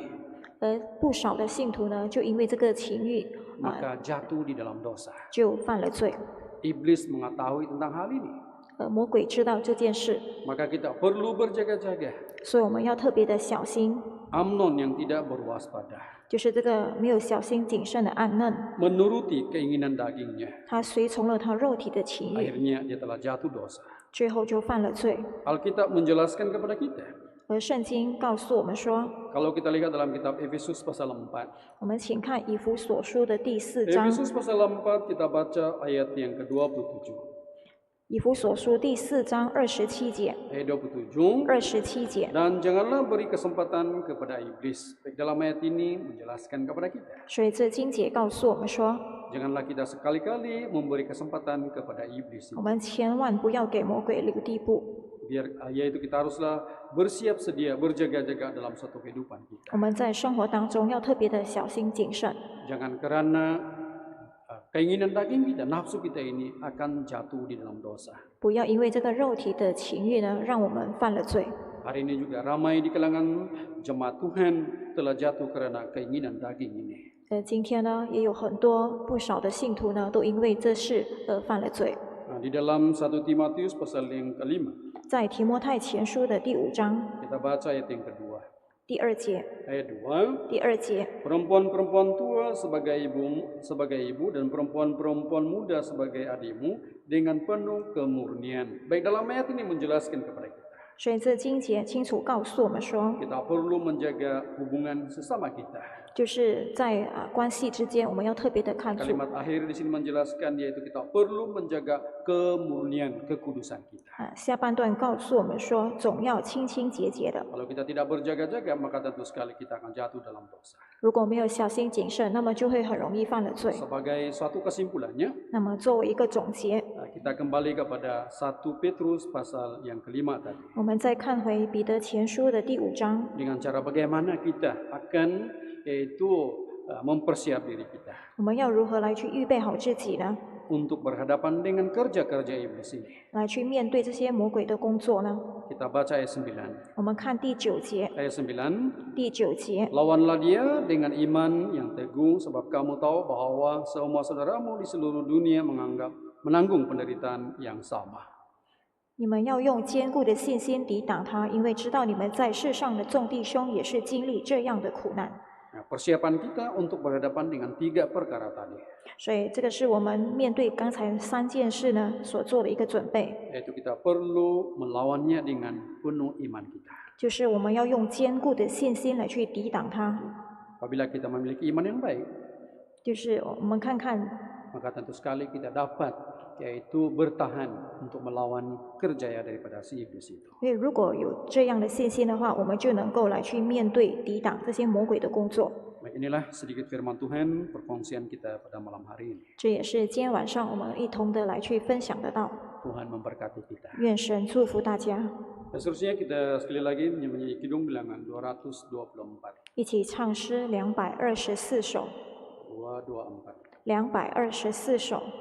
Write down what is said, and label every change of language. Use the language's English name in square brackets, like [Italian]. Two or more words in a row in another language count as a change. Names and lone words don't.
[Chinese] 不少的信徒呢就因为这个情欲 [Malay] maka jatuh di dalam dosa. [Chinese] 就犯了罪。 [Malay] Iblis mengetahui tentang hal ini, [Chinese] 魔鬼知道这件事， [Malay] maka kita perlu berjaga-jaga. [Chinese] 所以我们要特别的小心。 [Malay] Amnon yang tidak berwaspada, [Chinese] 就是这个没有小心谨慎的暗嫩， [Malay] menuruti keinginan dagingnya, [Chinese] 他随从了他肉体的情欲， [Malay] akhirnya dia telah jatuh dosa. [Chinese] 最后就犯了罪。 [Malay] Alkitab menjelaskan kepada kita, [Chinese] 而圣经告诉我们说， [Malay] kalau kita lihat dalam kitab Efesus pasal 4, [Chinese] 我们请看以弗所书的第4章。 [Malay] Efesus pasal 4 kita baca ayat yang ke-27. [Chinese] 以弗所书第4章27节， [Malay] Ayat 27. [Chinese] 27节。 [Malay] Dan janganlah beri kesempatan kepada iblis. Baik, dalam ayat ini menjelaskan kepada kita, [Chinese] 所以这经节告诉我们说， [Malay] janganlah kita sekali-kali memberi kesempatan kepada iblis. [Chinese] 我们千万不要给魔鬼留地步。 [Malay] Yaitu kita haruslah bersiap sedia, berjaga-jaga dalam satu kehidupan kita. [Chinese] 我们在生活当中要特别的小心谨慎， [Malay] Jangan karena keinginan daging kita, nafsu kita ini akan jatuh di dalam dosa. [Chinese] 不要因为这个肉体的情欲呢，让我们犯了罪。 [Malay] Hari ini juga ramai di kalangan jemaat Tuhan telah jatuh karena keinginan daging ini. [Chinese] 今天呢，也有很多不少的信徒呢，都因为这事而犯了罪。 [Malay] Nah, di dalam 1 Timotius pasal yang ke-5, [Chinese] 在提摩太前书的第5章 [Malay] kita baca ayat yang kedua. [Chinese] 第2节， [Malay] Ayat 2, [Chinese] 第2节， [Malay] perempuan-perempuan tua sebagai ibu dan perempuan-perempuan muda sebagai adikmu dengan penuh kemurnian. Baik, dalam ayat ini menjelaskan kepada kita, [Chinese] 所以这经节清楚告诉我们说， [Malay] kita perlu menjaga hubungan sesama kita. [Chinese] 就是在关系之间，我们要特别的看住。 [Malay] Kalimat akhir di sini menjelaskan yaitu kita perlu menjaga kemurnian, kekudusan kita. [Chinese] 下半段告诉我们说，总要清清洁洁的。 [Malay] Kalau kita tidak berjaga-jaga, maka tentu sekali kita akan jatuh dalam dosa. [Chinese] 如果没有小心谨慎，那么就会很容易犯了罪。 [Malay] Sebagai suatu kesimpulannya, [Chinese] 那么作为一个总结， [Malay] kita kembali kepada 1 Petrus pasal yang ke-5 tadi. [Chinese] 我们再看回彼得前书的第5章， [Malay] Dengan cara bagaimana kita akan yaitu mempersiap diri kita [Chinese] 我们要如何来去预备好自己呢？ [Malay] untuk berhadapan dengan kerja-kerja iblis ini. [Chinese] 来去面对这些魔鬼的工作呢？ [Malay] Kita baca ayat 9. [Chinese] 我们看第9节， [Malay] Ayat 9. [Chinese] 第9节， [Malay] Lawanlah dia dengan iman yang teguh sebab kamu tahu bahwa semua saudaramu di seluruh dunia menanggung penderitaan yang sama. [Chinese] 你们要用坚固的信心抵挡他，因为知道你们在世上的众弟兄也是经历这样的苦难。 [Malay] Nah, persiapan kita untuk berhadapan dengan 3 perkara tadi, [Chinese] 所以这个是我们面对刚才3件事呢所做的一个准备， [Malay] yaitu kita perlu melawannya dengan penuh iman kita. [Chinese] 就是我们要用坚固的信心来去抵挡他。 [Malay] Apabila kita memiliki iman yang baik, [Chinese] 就是我们看看， [Malay] maka tentu sekali kita dapat yaitu bertahan untuk melawan kerjaya daripada si iblis itu. [Chinese] 因为如果有这样的信心的话，我们就能够来去面对抵挡这些魔鬼的工作。 [Malay] Baik, inilah sedikit firman Tuhan perkongsian kita pada malam hari ini. [Chinese] 这也是今天晚上我们一同的来去分享得到。 [Malay] Tuhan memberkati kita. [Chinese] 愿神祝福大家， [Malay] Dan seterusnya kita sekali lagi menyanyi Kidung Bilangan 224. [Chinese] 一起唱诗224首， 224. 224首。